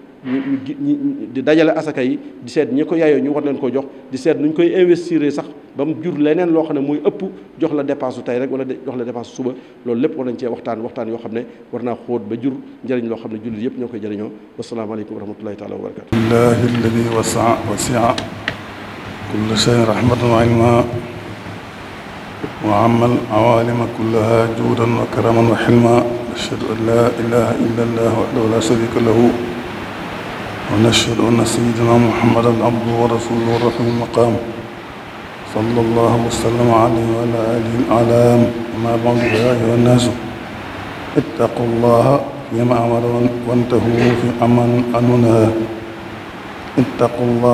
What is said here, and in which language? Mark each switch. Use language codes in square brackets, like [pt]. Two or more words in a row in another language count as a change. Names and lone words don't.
[wo] di dajale asaka yi di seet ñi ko yaayoo ñu war leen koo jox di seet nu ñu koy investir sax ba mu jur leneen loo xam ne muy ëpp jox la dépense su tey rek wala jox la dépense suba loolu lépp war nañ cee waxtaan yoo xam ne war naa xóot ba jur njëriñ loo xam ne jullit yëpp ñoo koy jëriñoo [ar] والسلام عليكم ورحمة الله تعالى وبركاته لله الذي وسع كل شيء رحمة وعلما وأمل العوالم كلها جودا وكرما وحلما أشهد أن لا إله إلا الله وحده لا شريك له ونشهد أن سيدنا محمدا عبده ورسوله الرحيم المقام صلى الله وسلم عليه وعلى آله الأعلام أما بعد يا أيها الناس اتقوا الله فيما أمر وانتهوا في أمر عنه نهى اتقوا الله